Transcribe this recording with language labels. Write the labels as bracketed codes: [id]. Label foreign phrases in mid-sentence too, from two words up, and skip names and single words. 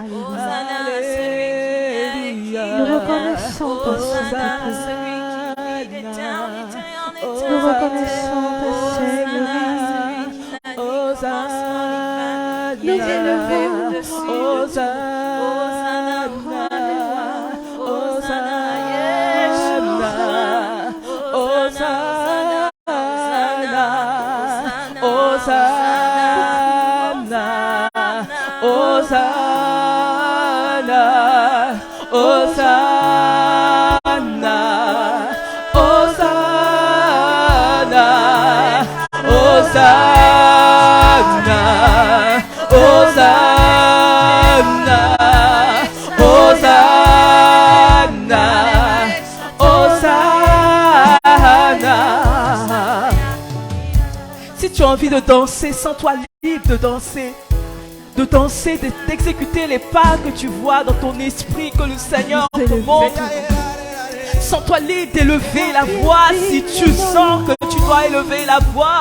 [fr] Hosanna à celui qui est. Nous reconnaissons ton Saint-Esprit. Celui qui vit d'éternité en éternité. Nous reconnaissons ta Seigneurie. Hosanna. Nous élevons au-dessus. Hosanna. Hosanna. Yeshua. Hosanna. Hosanna. Hosanna. Hosanna, Hosanna, Hosanna, Hosanna, Hosanna, Hosanna. Si tu as envie de danser, sens-toi libre de danser. De danser, d'exécuter les pas que tu vois dans ton esprit, que le Seigneur te montre. Sens-toi libre d'élever la voix si tu sens que tu dois élever la voix.